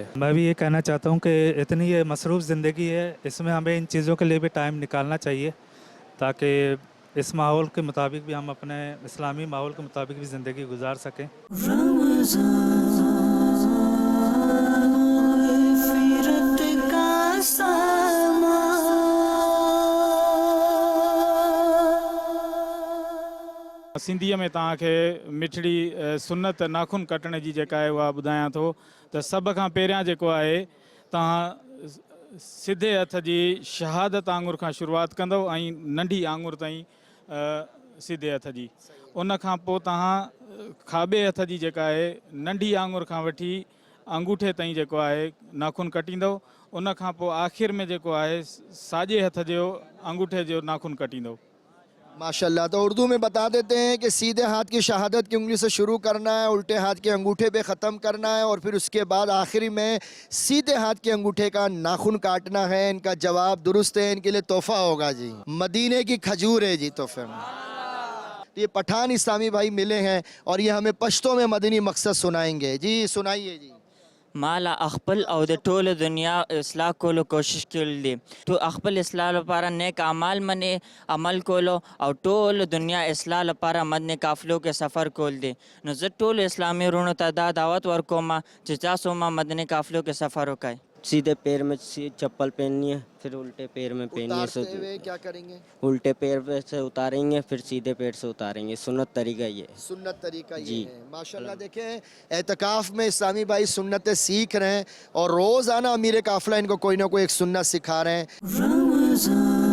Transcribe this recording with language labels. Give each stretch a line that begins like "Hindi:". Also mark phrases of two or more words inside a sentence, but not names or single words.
Urdu: میں بھی یہ کہنا چاہتا ہوں کہ اتنی یہ مصروف زندگی ہے، اس میں ہمیں ان چیزوں کے لیے بھی ٹائم نکالنا چاہیے، تاکہ اس ماحول کے مطابق بھی ہم اپنے اسلامی ماحول کے مطابق بھی زندگی گزار سکیں۔ مغفرت کا سامان،
Sindhi: सिंधीअ में तव्हांखे मिठड़ी सुनत नाखून कटण जी जेका आहे उहा ॿुधायां थो त सभ खां पहिरियां जेको आहे तव्हां सिधे हथ जी शहादत आंगुर खां शुरूआत कंदव ऐं नंढी आंगुर ताईं सिधे हथ जी, उन खां पोइ तव्हां खाॿे हथ जी जेका आहे नंढी आंगुर खां वठी अंगूठे ताईं जेको आहे नाखून कटींदव, उन खां पोइ आख़िर में जेको आहे साॼे हथ जो अंगूठे जो नाखून कटींदव।
Urdu: माशाल्लाह। تو اردو میں بتا دیتے ہیں کہ سیدھے ہاتھ کی شہادت کی انگلی سے شروع کرنا ہے، الٹے ہاتھ کے انگوٹھے پہ ختم کرنا ہے، اور پھر اس کے بعد آخری میں سیدھے ہاتھ کے انگوٹھے کا ناخن کاٹنا ہے. ان کا جواب درست ہے، ان کے لیے تحفہ ہوگا جی، مدینے کی کھجور ہے جی تحفے میں. یہ پٹھان اسلامی بھائی ملے ہیں اور یہ ہمیں پشتو میں مدنی مقصد سنائیں گے. جی سنائیے جی.
Pashto: مالا اخبل او د ټول دنیا اصلاح کولو کوشش کړل دي، تو خپل اصلاح لپاره نیک اعمال باندې عمل کولو او ټول دنیا اصلاح لپاره مدني قافلو کې سفر کول دي، نو زه ټول اسلامي وروڼو ته دا دعوت ورکوم چې تاسو ما مدني قافلو کې سفر وکړئ۔
Urdu: سیدھے پیر میں چپل پہننی ہے، پھر الٹے پیر میں پہنیے. اتارتے ہوئے کیا کریں گے? الٹے پیر پہ سے اتاریں گے، پھر سیدھے پیر سے اتاریں گے. سنت طریقہ یہ ہے. سنت طریقہ یہ ہے۔ ماشاءاللہ. دیکھیں، اعتکاف میں اسلامی بھائی سنتیں سیکھ رہے ہیں اور روزانہ امیر قافلہ ان کو کوئی نہ کوئی ایک سنت سکھا رہے ہیں.